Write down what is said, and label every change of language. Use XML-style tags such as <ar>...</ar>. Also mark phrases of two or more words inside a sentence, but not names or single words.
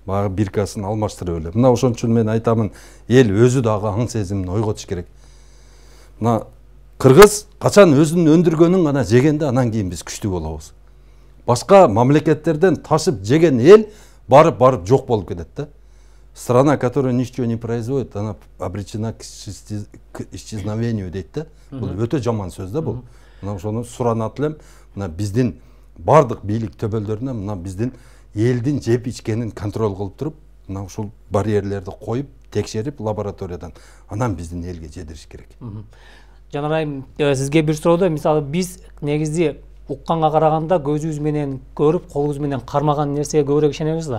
<ky>Бағы биркасын алмаштырып эле. Мына ошон үчүн мен айтамын, эл өзү дагы аң сезимин ойготуш керек. Мына кыргыз качан өзүнүн өндүргөнүн гана жегенде анан кийин биз күчтүү болобуз. Башка мамлекеттерден ташып жеген эл барып жок болуп кетет да.</ky> <ru>Страна, которая ничего не производит, она обречена к исчезновению</ru> <ky>дейт да. Бул өтө жаман сөз да бул. Мына ошону суранат элем. Мына биздин бардык бийлик төбөлдөрүнө мына биздин элдин жеп ичкенин контроль кылып туруп, мына ушул барьерлерди коюп, текшерип лабораториядан анан биздин элге жедириш керек. Жанар айым, сизге бир суроодо, мисалы биз негизи укканга караганда көзүбүз менен көрүп, колубуз менен кармаган нерсеге көбүрөөк ишенебиз да.</ky>